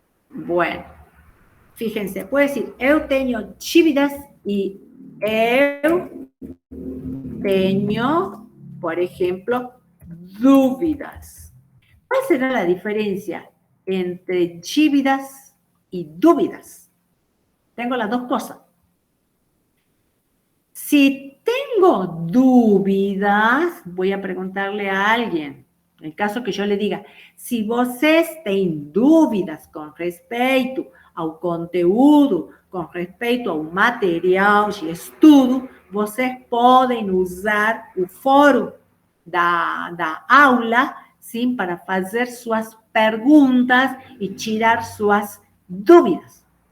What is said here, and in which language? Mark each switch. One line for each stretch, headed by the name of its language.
Spanish: Bueno, fíjense, puede decir
Portuguese: eu tenho dívidas
Spanish: y
Portuguese: Eu tenho,
Spanish: por ejemplo,
Portuguese: dúvidas.
Spanish: ¿Cuál será la diferencia entre dívidas y dúvidas? Tengo las dos cosas. Si tengo dúvidas, voy a preguntarle a alguien. En el caso que yo le diga,
Portuguese: se vocês têm dúvidas com respeito ao conteúdo, com respeito ao material de estudo, vocês podem usar o fórum da aula, sim, para fazer suas perguntas e tirar suas dúvidas.